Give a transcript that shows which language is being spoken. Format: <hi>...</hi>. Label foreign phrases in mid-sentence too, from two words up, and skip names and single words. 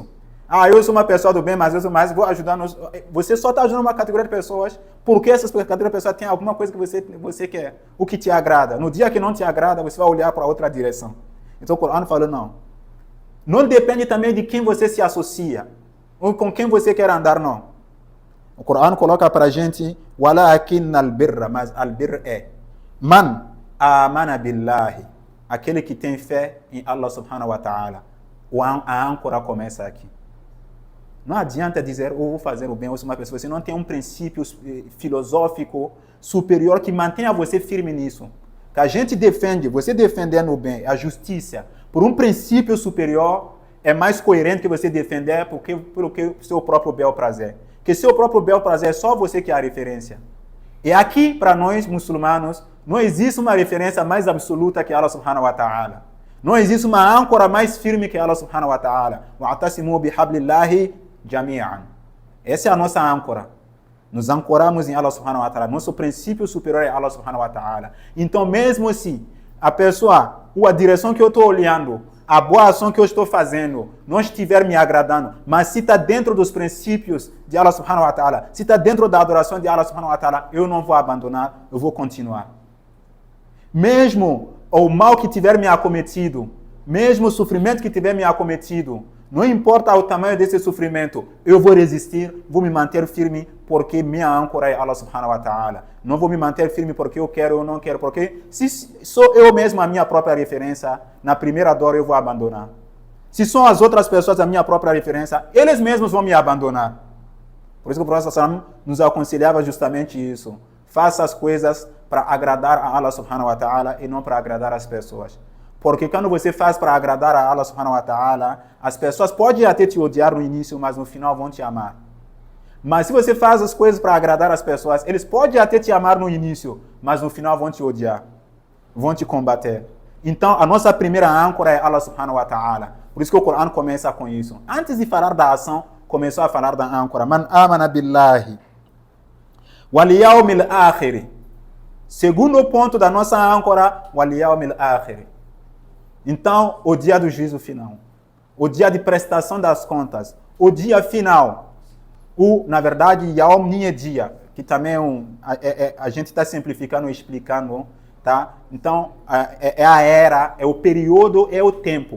<pt>Eu sou uma pessoa do bem, mas vou ajudar. Você só está ajudando uma categoria de pessoas porque essas categorias de pessoas têm alguma coisa que você quer, o que te agrada. No dia que não te agrada, você vai olhar para outra direção. Então o Corão falou, não. Não depende também de quem você se associa, ou com quem você quer andar, não. O Corão coloca para a gente,</pt> <ar>walakin al-birra, mas al-birr é man amana billahi,</ar> <pt>aquele que tem fé em</pt> <ar>Allah subhanahu wa ta'ala.</ar> <pt>A âncora começa aqui. Não adianta dizer, eu vou fazer o bem, eu sou uma pessoa. Você não tem um princípio filosófico superior que mantenha você firme nisso. Que a gente defende, você defendendo o bem, a justiça, por um princípio superior, é mais coerente que você defender pelo que seu próprio bel prazer. Que seu próprio bel prazer é só você que é a referência. E aqui, para nós muçulmanos, não existe uma referência mais absoluta que</pt> <ar>Allah subhanahu wa ta'ala.</ar> <pt>Não existe uma âncora mais firme que</pt> <ar>Allah subhanahu wa ta'ala. Wa'tasimu bihablillahi jami'an.</ar> <pt>Essa é a nossa âncora. Nos ancoramos em</pt> <ar>Allah subhanahu wa ta'ala.</ar> <pt>Nosso princípio superior é</pt> <ar>Allah subhanahu wa ta'ala.</ar> <pt>Então, mesmo se a pessoa, ou a direção que eu estou olhando, a boa ação que eu estou fazendo, não estiver me agradando, mas se está dentro dos princípios de</pt> <ar>Allah subhanahu wa ta'ala,</ar> <pt>se está dentro da adoração de</pt> <ar>Allah subhanahu wa ta'ala,</ar> <pt>eu não vou abandonar, eu vou continuar. Mesmo o mal que tiver me acometido, mesmo o sofrimento que tiver me acometido, não importa o tamanho desse sofrimento, eu vou resistir, vou me manter firme, porque minha âncora é</pt> <ar>Allah subhanahu wa ta'ala.</ar> <pt>Não vou me manter firme porque eu quero ou não quero, porque se sou eu mesmo a minha própria referência, na primeira dor eu vou abandonar. Se são as outras pessoas a minha própria referência, eles mesmos vão me abandonar. Por isso que o Professor Sallam nos aconselhava justamente isso. Faça as coisas para agradar a</pt> <ar>Allah subhanahu wa ta'ala</ar> <pt>e não para agradar as pessoas. Porque quando você faz para agradar a</pt> <ar>Allah subhanahu wa ta'ala,</ar> <pt>as pessoas podem até te odiar no início, mas no final vão te amar. Mas se você faz as coisas para agradar as pessoas, eles podem até te amar no início, mas no final vão te odiar, vão te combater. Então, a nossa primeira âncora é</pt> <ar>Allah subhanahu wa ta'ala.</ar> <pt>Por isso que o Corão começa com isso. Antes de falar da ação, começou a falar da âncora.</pt> <ar>Man amana billahi wal yawmil akhir.</ar> <pt>Segundo ponto da nossa âncora,</pt> <ar>wal yawmil akhir.</ar> <pt>Então, o dia do juízo final, o dia de prestação das contas, o dia final, na verdade, Yawm nem é dia, que também a gente está simplificando e explicando, tá? Então, é a era, é o período, é o tempo.</pt>